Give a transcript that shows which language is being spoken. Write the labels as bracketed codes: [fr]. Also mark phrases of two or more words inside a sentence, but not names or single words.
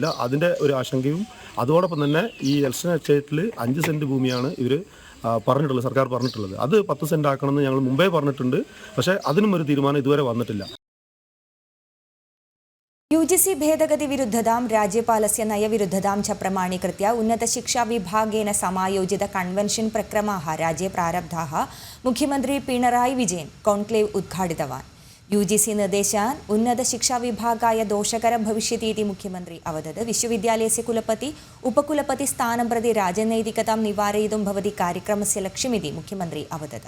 [ml] അതിൻ്റെ ഒരു ആശങ്കയും അതോടൊപ്പം തന്നെ ഈ എൽസൺ എസ്റ്റേറ്റിൽ 5 സെൻറ്റ് ഭൂമിയാണ് ഇവർ പറഞ്ഞിട്ടുള്ളത്, സർക്കാർ പറഞ്ഞിട്ടുള്ളത്. അത് 10 സെൻറ്റ് ആക്കണമെന്ന് ഞങ്ങൾ മുമ്പേ പറഞ്ഞിട്ടുണ്ട്. പക്ഷേ അതിനും ഒരു തീരുമാനം ഇതുവരെ വന്നിട്ടില്ല. [sa] UGC ഭേദഗതി വിരുദ്ധതാം രാജ്യപാലസ്യ നയവിരുദ്ധതാം ച പ്രമാണീകൃത്യ ഉന്നതശിക്ഷാവിഭാഗേന സമായോജിത കൺവെൻഷൻ പ്രക്രമാः राज्ये प्रारब्धाः मुख्यमंत्री पिणराई विजयन् कॉन्क्लेव उद्घाटितवान्. UGC निर्देशान् उन्नतशिक्षाविभागाय दोषकरं भविष्यति इति मुख्यमंत्री अवदत्. विश्वविद्यालयस्य कुलपति उपकुलपति स्थानं प्रति राजनैतिकतां निवारयितुं भवति कार्यक्रमस्य लक्ष्यमिति मुख्यमंत्री अवदत्.